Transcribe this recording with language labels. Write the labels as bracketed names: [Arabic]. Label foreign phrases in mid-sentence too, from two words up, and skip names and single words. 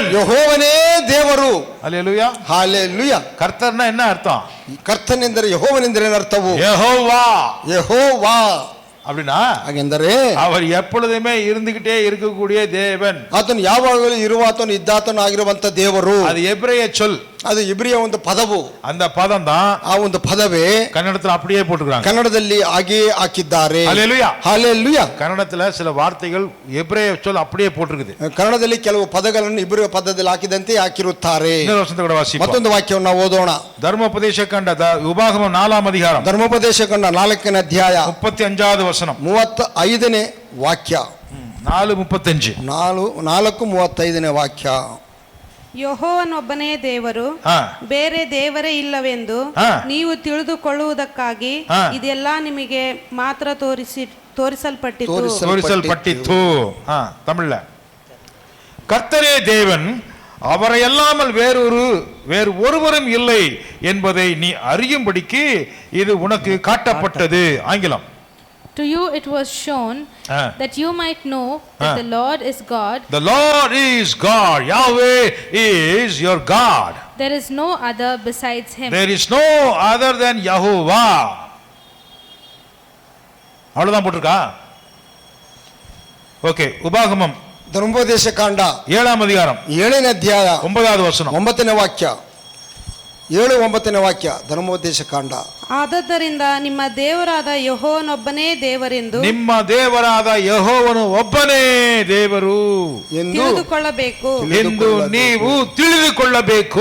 [Kannada] ಯೆಹೋವನೇ ದೇವರು. [Tamil] ஹல்லேலூயா. [Kannada] ಹಲ್ಲೇಲೂಯಾ. [Tamil] கர்த்தர்னா என்ன அர்த்தம்? [Kannada] ಕರ್ತನೆಂದರೆ ಯೆಹೋವನೆಂದರೆ ಏನು ಅರ್ಥವು? [Tamil] யெகோவா. [Kannada] ಯೆಹೋವಾ [Tamil] அப்படின்னா [Kannada] ಹಾಗೆಂದರೆ [Tamil] அவர் எப்பொழுதுமே இருந்துகிட்டே இருக்கக்கூடிய தேவன். [Kannada] ಆತನು ಯಾವಾಗಲೂ ಇರುವಾತನು ಇದ್ದಾತನು ಆಗಿರುವಂತ ದೇವರು. [Tamil] அது எபிரேய சொல், [Kannada] ಅದು ಇಬ್ರಿಯ ಒಂದು ಪದವು. [Tamil] அந்த பதம் தான் [Kannada] ಆ ಒಂದು ಪದವೇ [Tamil] கன்னடத்துல அப்படியே போட்டுக்கிறாங்க. [Kannada] ಕನ್ನಡದಲ್ಲಿ ಹಾಗೆ ಹಾಕಿದ್ದಾರೆ. [Tamil] ஹல்லேலூயா. [Kannada] ಹಲ್ಲೇಲೂಯಾ. [Tamil] கன்னடத்துல சில வார்த்தைகள் எபிரேய சொல் அப்படியே போட்டிருக்குது. [Kannada] ಕನ್ನಡದಲ್ಲಿ ಕೆಲವು ಪದಗಳನ್ನು ಇಬ್ರಿಯ ಪದದಲ್ಲಿ ಹಾಕಿದಂತೆ ಹಾಕಿರುತ್ತಾರೆ. [Tamil] இன்னொரு வசனத்தை கூட வாசிப்போம். [Kannada] ಮತ್ತೊಂದು ವಾಕ್ಯವನ್ನು ನಾವು ಓದೋಣ. ಧರ್ಮೋಪದೇಶ ಕಂಡ ಉಪಾಗಮಂ 4ನೇ அதிகாரம், ಧರ್ಮೋಪದೇಶ ಕಂಡ 4ನೇ ಅಧ್ಯಾಯ [Tamil] 35வது வசனம், [Kannada] 35ನೇ ವಾಕ್ಯ. 4:35. 4:35ನೇ ವಾಕ್ಯ. ಯೆಹೋವನೊಬ್ಬನೇ ದೇವರು, ಬೇರೆ ದೇವರೇ ಇಲ್ಲವೆಂದು ನೀವು ತಿಳಿದುಕೊಳ್ಳುವುದಕ್ಕಾಗಿ ಇದೆಲ್ಲ ನಿಮಗೆ ಮಾತ್ರ தோரிசல்பட்டித்து. [Tamil] தமிழ்ல கர்த்தரே தேவன், அவரை அல்லாமல் வேறு ஒருவரும் இல்லை என்பதை நீ அறியும்படிக்கு இது உனக்கு காட்டப்பட்டது. ஆங்கிலம். [English] To you it was shown that you might know that the Lord is God. The Lord is God. Yahweh is your God. There is no other besides him. There is no other than Yahovah. [Tamil] அவ்வளவுதான் போட்டிருக்கா? ஓகே. உபாகமம் [Kannada] ಧರ್ಮೋಪದೇಶ ಕಾಂಡ [Tamil] 7ನೇ அதிகாரம் [Kannada] 7ನೇ ಅಧ್ಯಾಯ [Tamil] 9வது வசனம், [Kannada] 9ನೇ ವಾಕ್ಯ. 7-9ನೇ ವಾಕ್ಯ. ಧರ್ಮೋಪದೇಶ ಕಾಂಡ ಆದದ್ದರಿಂದ ನಿಮ್ಮ ದೇವರಾದ ಯೆಹೋವನೊಬ್ಬನೇ ದೇವರೆಂದು ನಿಮ್ಮ ದೇವರಾದ ಯೆಹೋವನು ಒಬ್ಬನೇ ದೇವರು ಎಂದು ತಿಳಿದುಕೊಳ್ಳಬೇಕು. ಎಂದು ನೀವು ತಿಳಿದುಕೊಳ್ಳಬೇಕು.